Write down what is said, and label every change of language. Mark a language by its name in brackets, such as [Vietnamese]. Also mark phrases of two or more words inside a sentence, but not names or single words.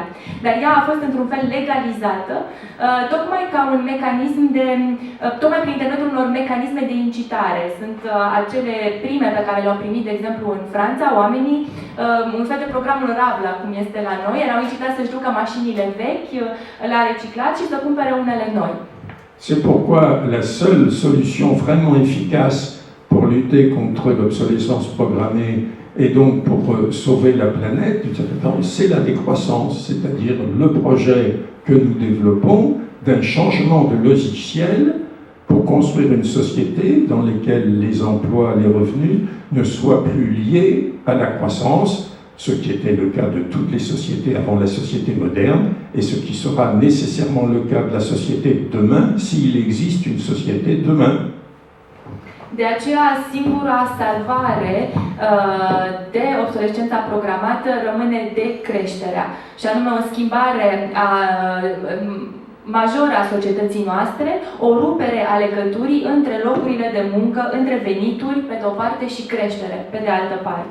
[Romanian] Dar ea a fost într-un fel legalizată, tocmai ca un mecanism tocmai prin intermediul unor mecanisme de incitare. Sunt acele prime pe care le-au primit, de exemplu, în Franța, oamenii, un fel de programul Rabla, cum este la noi, erau incitați să-și ducă mașinile vechi la reciclat și să cumpere unele noi. [French] C'est pourquoi la seule solution vraiment efficace pour lutter contre l'obsolescence programmée et donc pour sauver la planète, d'une certaine façon, c'est la décroissance, c'est-à-dire le projet que nous développons d'un changement de logiciel pour construire une société dans laquelle les emplois, les revenus ne soient plus liés à la croissance, ce qui était le cas de toutes les sociétés avant la société moderne, et ce qui sera nécessairement le cas de la société demain, s'il existe une société demain. [Romanian] De aceea, singura salvare de obsolescența programată rămâne decreșterea, și anume o schimbare majoră a societății noastre, o rupere a legăturii între locurile de muncă, între venituri, pe de o parte, și creștere, pe de altă parte.